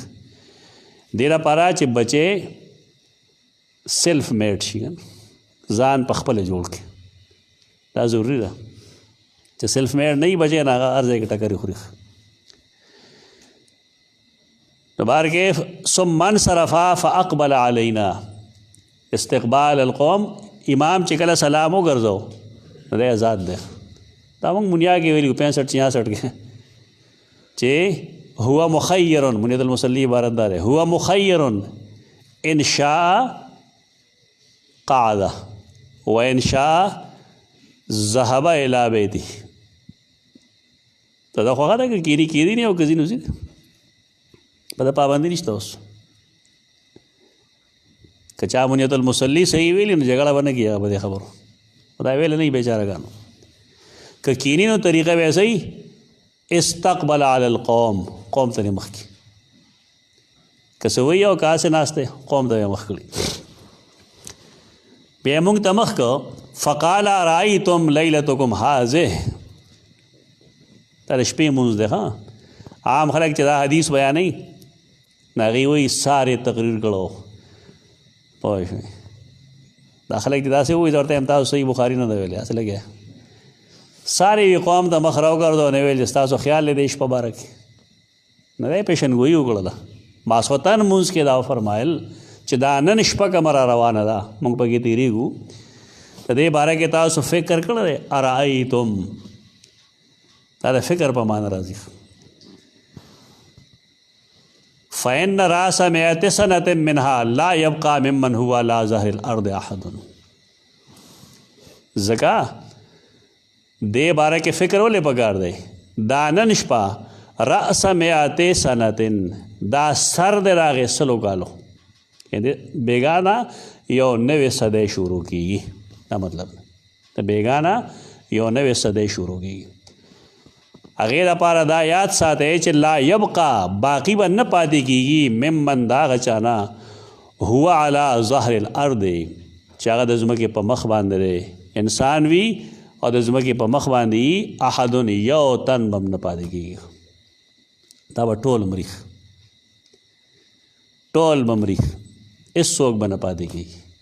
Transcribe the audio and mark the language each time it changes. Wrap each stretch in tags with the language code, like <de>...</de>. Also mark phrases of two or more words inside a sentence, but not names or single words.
<ps>دې لپاره چې بچې</ps> <en>self made</en> <ps>شي، ځان په خپله جوړ کړي. دا ضروري ده چې</ps> <en>self made</en> <ps>نه وي بچې، نه هغه هر ځای کې ټکرې خوري. نو بهر کې</ps> <ar>ثم انصرفا فاقبل علینا استقبال القوم.</ar> <ps>امام چې کله سلام وګرځو نو دی آزاد دی. دا موږ منیا کې ویلي 65-66 کې چې</ps> <ar>هو مخیر،</ar> <ps>منیت المصلی عبارت دا دی،</ps> <ar>هو مخیر ان شاء قعده و ان شاء ذهب الى بیته.</ar> <ps>ته دا خو هغه ده که کیدي نه او که ځي نو ځي، په دا پابندي نشته. اوس که چا منیت المصلی صحیح ویلي نو جګړه به نه کېږي هغه په دې خبرو، خدای ویلی نه وي بیچارهګانو. که کینی نو طریقه به صحیح</ps> <ar>استقبل علی القوم،</ar> <ps>قوم ته یې مخ کړي. که څه وایي او که هسې ناست دی قوم ته یې مخ کړي. بیا یې موږ ته مخ کړه</ps> <ar>فقال رأیتم لیلتکم هذه.</ar> <ps>دا د شپې مونځ دی. ها عام خلک چې دا حدیث بیانوي نو هغې وایي سار یې تقریر کړو. پوه شوې؟ دا خلک چې داسې وایي زه ورته یم تاسو صحیح بخاري نه ده ویلې، هسې لګیا سارې وي قوم ته مخ راوګرځو نه ویل چې ستاسو خیال دی د شپه باره کې نه دی پیشنګویي وکړله. ماسخوتن مونځ کې دا فرمایل چې دا نن شپه کومه را روانه ده موږ پکې تېرېږو، د دې باره کې تاسو فکر کړی ارایتم. دا د فکر په معنی راځي.</ps> <ar>فإن رأس مئة سنة منها لا يبقى ممن هو على ظهر الأرض أحد.</ar> <ps>ځکه دې باره کې فکر ولې پکار دی؟ دا نن شپه</ps> <ar>رأس مئة سنة</ar> <ps>دا سر دی راغې 100 کالو، یعنې بیګانه یو نوې صدۍ شروع کېږي. دا مطلب د بیګانه یو نوې صدۍ شروع کېږي. هغې دپاره دا یاد ساتئ چې</ps> <ar>لا یبقا</ar> <ps>باقی به نه پاتې کېږي ممن د هغه چا نه</ps> <ar>هو علی ظهر الارض</ar> <ps>چې هغه د ځمکې په مخ باندې دی، انسان وي او د ځمکې په مخ باندې احدن یو تن به هم نه پاتې کېږي. دا به ټول مریخ، ټول به مریخ، هېڅوک به نه پاتې کېږي.</ps>